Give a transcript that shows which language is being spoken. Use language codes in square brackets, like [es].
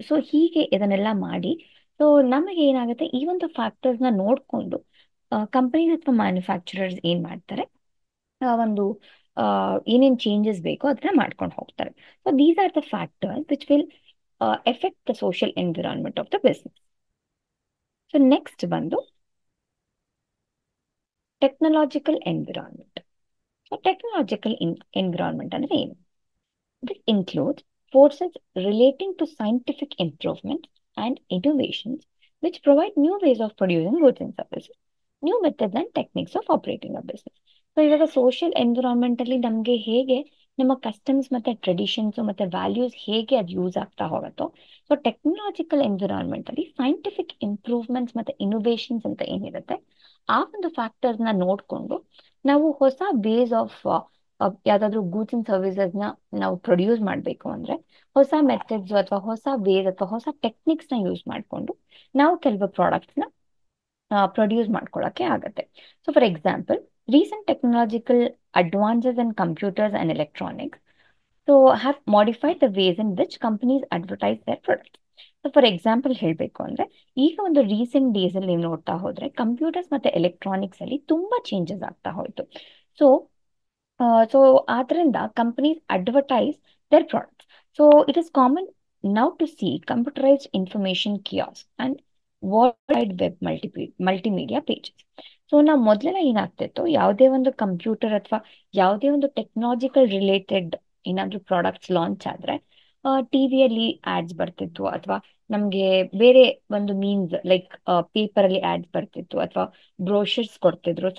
[kn] So ಹೀಗೆ ಇದನ್ನೆಲ್ಲ ಮಾಡಿ, ಸೊ ನಮಗೆ ಏನಾಗುತ್ತೆ, ಈ ಒಂದು ಫ್ಯಾಕ್ಟರ್ಸ್ನ ನೋಡಿಕೊಂಡು ಕಂಪನೀಸ್ ಅಥವಾ ಮ್ಯಾನುಫ್ಯಾಕ್ಚರರ್ಸ್ ಏನು ಮಾಡ್ತಾರೆ, ಒಂದು ಏನೇನು ಚೇಂಜಸ್ ಬೇಕೋ ಅದನ್ನ ಮಾಡ್ಕೊಂಡು ಹೋಗ್ತಾರೆ. [en] So these are the factors which will effect the social environment of the business. [kn] So next ಬಂದು technological environment. So technological environment ಅಂದ್ರೆ ಏನು? [en] This includes forces relating to scientific improvements and innovations which provide new ways of producing goods and services, new methods and techniques of operating a business. [kn] So ಇವಾಗ social environment ಅಲ್ಲಿ ನಮಗೆ ಹೇಗೆ ನಮ್ಮ customs ಮತ್ತೆ traditions ಮತ್ತೆ values ಹೇಗೆ ಅದು use ಆಗ್ತಾ ಹೋಗುತ್ತೋ, ಸೊ ಟೆಕ್ನಾಲಜಿಕಲ್ ಎನ್ವಿರಾನ್ಮೆಂಟ್ ಅಲ್ಲಿ ಸೈಂಟಿಫಿಕ್ ಇಂಪ್ರೂವ್ಮೆಂಟ್ಸ್ ಮತ್ತೆ ಇನೋವೇಷನ್ಸ್ ಅಂತ ಏನಿರುತ್ತೆ, ಆ ಒಂದು ಫ್ಯಾಕ್ಟರ್ಸ್ನ ನೋಡಿಕೊಂಡು ನಾವು ಹೊಸ ವೇಸ್ ಆಫ್ ಯಾವ್ದಾದ್ರು ಗೂಡ್ಸ್ ಅಂಡ್ ಸರ್ವಿಸಸ್ನ ನಾವು ಪ್ರೊಡ್ಯೂಸ್ ಮಾಡಬೇಕು ಅಂದ್ರೆ ಹೊಸ ಮೆಥಡ್ಸ್ ಅಥವಾ ಹೊಸ ವೇಸ್ ಅಥವಾ ಹೊಸ ಟೆಕ್ನಿಕ್ಸ್ನ ಯೂಸ್ ಮಾಡಿಕೊಂಡು ನಾವು ಕೆಲವು ಪ್ರಾಡಕ್ಟ್ಸ್ನ ಪ್ರೊಡ್ಯೂಸ್ ಮಾಡ್ಕೊಳ್ಳೋಕ್ಕೆ ಆಗತ್ತೆ. [en] So for example, recent technological advances in computers and electronics so have modified the ways in which companies advertise their products. So [kn] for example ಹೇಳಬೇಕು ಅಂದ್ರೆ ಈಗ ಒಂದು ರೀಸೆಂಟ್ ಡೇಸ್ ಅಲ್ಲಿ ನೀವು ನೋಡ್ತಾ ಹೋದ್ರೆ ಕಂಪ್ಯೂಟರ್ಸ್ ಮತ್ತೆ ಎಲೆಕ್ಟ್ರಾನಿಕ್ಸ್ ಅಲ್ಲಿ ತುಂಬಾ ಚೇಂಜಸ್ ಆಗ್ತಾ ಹೋಯ್ತು. [en] so so [kn] ಆದ್ರಿಂದ [en] Companies advertise their products. So it is common now to see computerized information kiosks and worldwide web multimedia pages. [kn] So ನಾವು ಮೊದಲೆಲ್ಲ ಏನಾಗ್ತಿತ್ತು, ಯಾವುದೇ ಒಂದು ಕಂಪ್ಯೂಟರ್ ಅಥವಾ ಯಾವುದೇ ಒಂದು ಟೆಕ್ನಾಲಜಿಕಲ್ ರಿಲೇಟೆಡ್ ಏನಾದ್ರೂ ಪ್ರಾಡಕ್ಟ್ಸ್ ಲಾಂಚ್ ಆದ್ರೆ ಟಿವಿಯಲ್ಲಿ ಆಡ್ಸ್ ಬರ್ತಿತ್ತು, ಅಥವಾ ನಮ್ಗೆ ಬೇರೆ ಒಂದು ಮೀನ್ಸ್ ಲೈಕ್ ಪೇಪರ್ ಅಲ್ಲಿ ಆಡ್ಸ್ ಬರ್ತಿತ್ತು ಅಥವಾ ಬ್ರೋಷರ್ಸ್ ಕೊಡ್ತಿದ್ರು.